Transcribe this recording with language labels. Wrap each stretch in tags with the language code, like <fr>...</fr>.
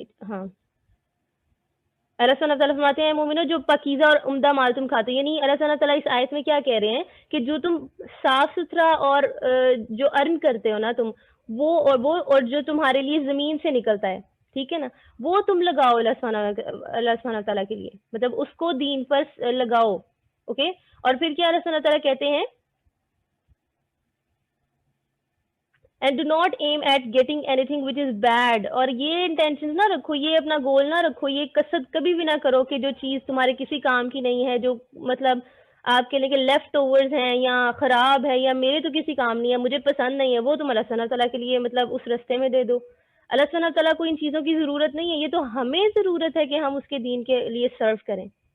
<ur>ہاں, اللہ سبحانہ تعالیٰ فرماتے ہیں مومنو جو پاکیزہ اور عمدہ مال تم کھاتے ہو, یعنی اللہ سبحانہ تعالیٰ اس آیت میں کیا کہہ رہے ہیں کہ جو تم صاف ستھرا اور جو ارن کرتے ہو نا تم, وہ جو تمہارے لیے زمین سے نکلتا ہے, ٹھیک ہے نا, وہ تم لگاؤ اللہ سبحانہ تعالیٰ کے لیے, مطلب اس کو دین پر لگاؤ. اوکے, اور پھر کیا اللہ سبحانہ تعالیٰ کہتے ہیں,</ur> <en>and do not aim at getting anything which is bad.</en> <ur>اور یہ انٹینشن نہ رکھو, یہ اپنا گول نہ رکھو, یہ قصد کبھی بھی نہ کرو کہ جو چیز تمہارے کسی کام کی نہیں ہے, جو مطلب آپ کے لیے کہ لیفٹ اوورز ہیں یا خراب ہے یا میرے تو کسی کام نہیں ہے, مجھے پسند نہیں ہے, وہ تم اللہ سبحانہ تعالیٰ کے لیے مطلب اس رستے میں دے دو. اللہ سبحانہ تعالیٰ کو ان چیزوں کی ضرورت نہیں ہے, یہ تو ہمیں ضرورت ہے کہ ہم اس کے دین کے لیے سرو کریں.</ur>